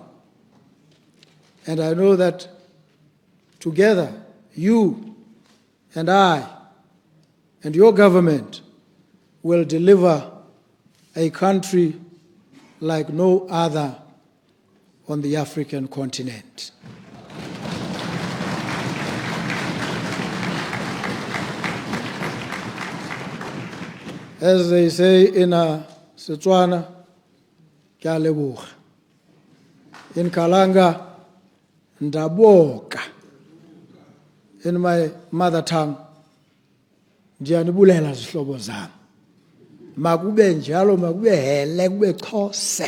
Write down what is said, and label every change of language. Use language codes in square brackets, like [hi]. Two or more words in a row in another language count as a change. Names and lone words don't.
[en] And I know that together, you and I and your government will deliver a country like no other on the African continent. As they say in Setswana, [tn] ke a leboga. [en] In Kalanga, ndaboka. In my mother tongue, [xh] ndiyanibulela zihlobo zami. Makube njalo, makube hele, kube xhose.